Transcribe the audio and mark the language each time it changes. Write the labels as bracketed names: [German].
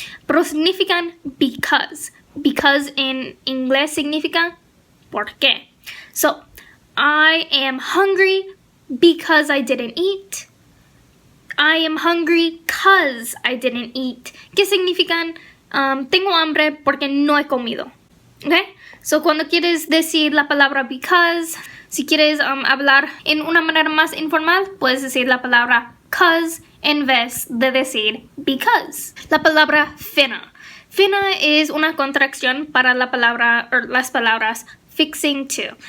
[Spanish] Pero significan because. Because en inglés significa ¿por qué? [English] I am hungry because I didn't eat. I am hungry because I didn't eat. [Spanish] ¿Qué significan? Tengo hambre porque no he comido. ¿Okay? Cuando quieres decir la palabra because, si quieres hablar en una manera más informal, puedes decir la palabra cause en vez de decir because. La palabra finna. Finna es una contracción para la palabra o las palabras fixing to.